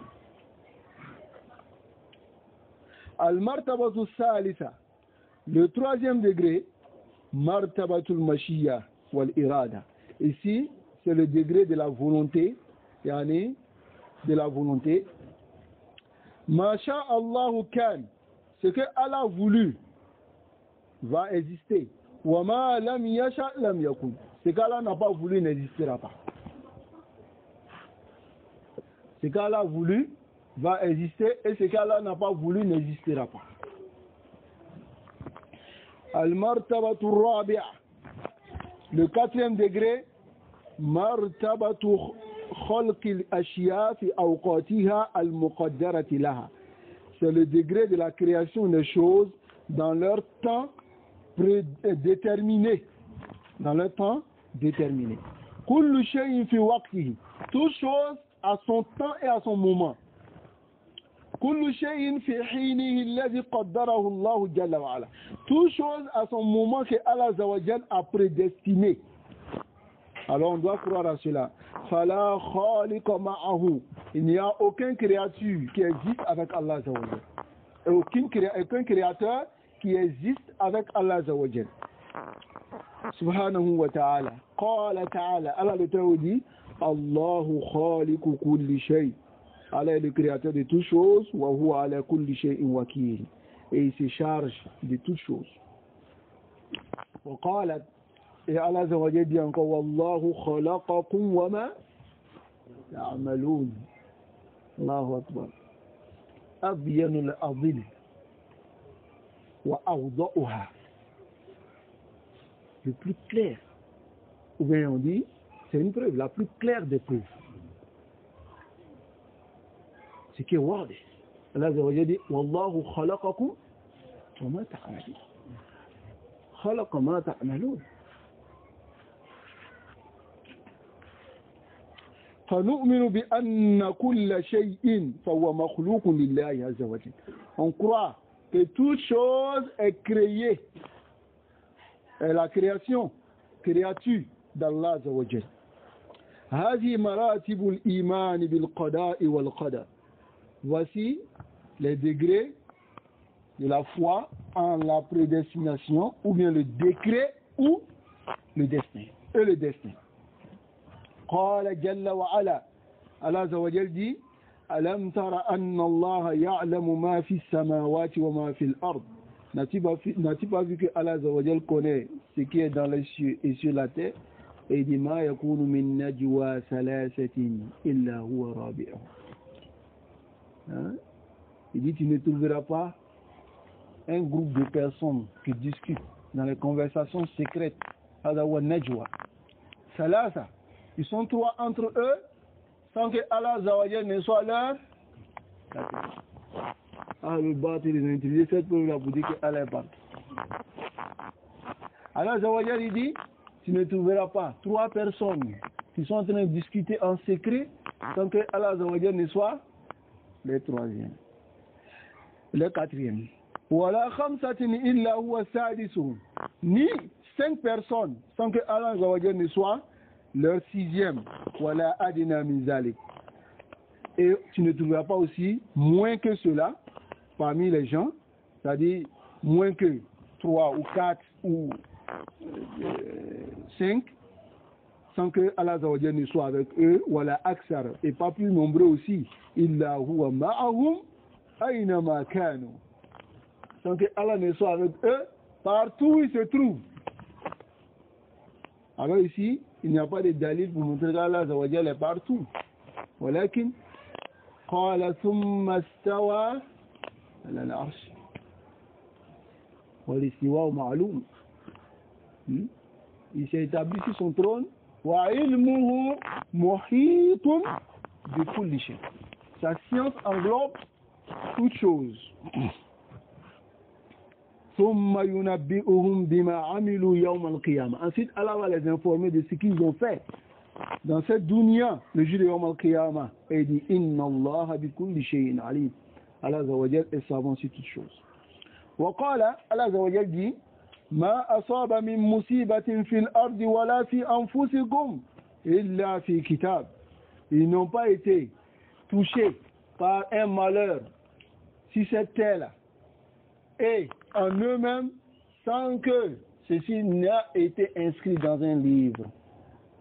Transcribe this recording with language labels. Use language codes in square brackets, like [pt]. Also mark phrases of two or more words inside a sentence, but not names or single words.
[ar] المرتبة الثالثة, [fr] le troisième degré, [ar] مرتبة المشيئة والإرادة. [fr] Ici, c'est le degré de la volonté yani de la volonté. [ar] ما شاء الله كان, [fr] ce que Allah a voulu va exister. [ar] وما لم يشأ لم يكن, [fr] ce qu'Allah n'a pas voulu n'existera pas. Ce qu'Allah a voulu va exister et ce qu'Allah n'a pas voulu n'existera pas. [ar] المرتبة الرابعة, [fr] le 4e degré, [ar] مرتبة خلق الأشياء في أوقاتها المقدرة لها. [fr] C'est le degré de la création des choses dans leur temps déterminé. Dans leur temps déterminé. [ar] كل شيء في وقته. [fr] Toute chose à son temps et à son moment. [ar] كل شيء في حينه الذي قدره الله جل وعلا. [fr] Toute chose à son moment que Allah [ar] عز وجل [fr] a prédestiné. Alors on doit croire à cela. [ar] فلا خالق معه. [fr] Il n'y a aucune créature qui existe avec Allah [ar] عز وجل. [fr] Et aucun créateur qui existe avec Allah [ar] عز وجل. سبحانه وتعالى. قال تعالى. [fr] Allah le Très dit, [ar] الله خالق كل شيء. [fr] Allah est le créateur de toutes choses. [ar] وهو على كل شيء وكيل. [fr] Et il se charge de toutes choses. [ar] وقال, [fr] et Allah [ar] عز وجل [fr] dit encore, [ar] والله خلقكم وما تعملون. الله أكبر. أبين الأدلة وأوضحها. [fr] Le plus clair. Ou bien on dit, c'est une preuve, la plus claire des preuves. C'est qui est wadi. [ar] الله عز وجل dit, والله خلقكم وما تعملون. خلق ما تعملون. فنؤمن بأن كل شيء فهو مخلوق لله عز وجل. [fr] On croit que toute chose est créée, et la créature d'Allah [ar] عز وجل. هذه مراتب الإيمان بالقضاء والقدر. [fr] Voici les degrés de la foi en la prédestination, ou bien le décret ou le destin. Et le destin. [ar] قال جل وعلا. Allah عز وجل dit, ألم تر أن الله يعلم ما في السماوات وما في الأرض. [fr] N'as-tu pas vu que Allah [ar] عز وجل [fr] connaît ce qui est dans les cieux et sur la terre? Et il dit, [ar] ما يكون من نجوى ثلاثة إلا هو رابعهم. [fr] Il dit, tu ne trouveras pas un groupe de personnes qui discutent dans les conversations secrètes. [ar] هذا هو النجوى. ثلاثة. [fr] Ils sont trois entre eux sans que Allah [ar] عز وجل [fr] ne soit leur. Le bâtiment, ils ont utilisé cette preuve-là pour dire que Allah est partout. Allah [ar] عز وجل [fr] dit, tu ne trouveras pas trois personnes qui sont en train de discuter en secret sans que Allah [ar] عز وجل [fr] ne soit le troisième. Le quatrième. [ar] ولا خمسة إلا هو سادسهم. [fr] Ni 5 personnes sans que Allah [ar] عز وجل [fr] ne soit leur sixième. [ar] ولا أدنى من ذلك. [fr] Et tu ne trouveras pas aussi moins que cela parmi les gens, c'est-à-dire moins que 3 ou 4 ou 5, sans que Allah [ar] عز وجل [fr] ne soit avec eux, [ar] ولا أكثر, [fr] et pas plus nombreux aussi, [ar] إلا هو معهم أينما كانوا, [fr] sans que Allah ne soit avec eux partout où ils se trouvent. Alors ici, il n'y a pas de dalil pour montrer qu'Allah [ar] عز وجل [fr] est partout. [ar] ولكن قال ثم استوى على العرش والاستواء معلوم. [fr] Il s'est établi sur son trône. [ar] وعلمه محيط بكل شيء. [fr] Sa science englobe toute chose. [ar] ثم ينبئهم بما عملوا يوم القيامة. [fr] Ensuite, Allah va les informer de ce qu'ils ont fait dans cette dunya, le jour de [ar] يوم القيامة. [fr] Et il dit, [ar] إن الله بكل شيء عليم. الله عز وجل [fr] est savant sur toutes choses. [ar] وقال, الله عز وجل dit, ما أصاب من مصيبة في الأرض ولا في أنفسكم إلا في كتاب. [fr] Ils n'ont pas été touchés par un malheur sur cette terre-là et en eux-mêmes sans que ceci n'a été inscrit dans un livre.